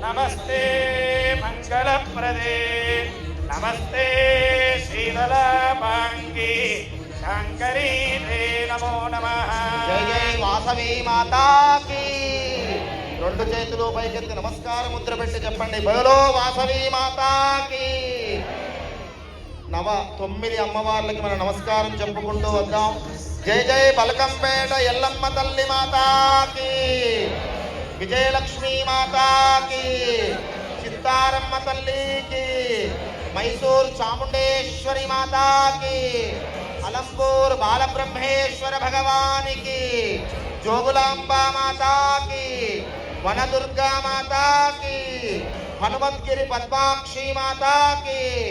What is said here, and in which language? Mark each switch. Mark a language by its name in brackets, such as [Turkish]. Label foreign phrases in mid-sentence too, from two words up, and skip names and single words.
[Sanskrit] नमस्ते मंगलप्रदे नमस्ते शीतलापांगी शंकरी ते नमो नमः। [Hindi] जय जय वासवी माता की [Telugu] రెండు చేతులు పైకెత్తి నమస్కార ముద్ర పెట్టి చెప్పండి [Hindi] बोलो वासवी माता की [Telugu] 9 అమ్మవార్లకి మనం నమస్కారం చెప్పుకుంటూ వద్దాం. జై జై బలకంపేట ఎల్లమ్మ తల్లి మాతాకి, విజయలక్ష్మి మాతాకి, చిత్తారమ్మ తల్లికి, మైసూర్ చాముండేశ్వరి మాతాకి, అలంపూర్ బాలబ్రహ్మేశ్వర భగవానికి, జోగులాంబా మాతాకి, వనదుర్గా మాతాకి, హనుమద్గిరి పద్మాక్షి మాతాకి,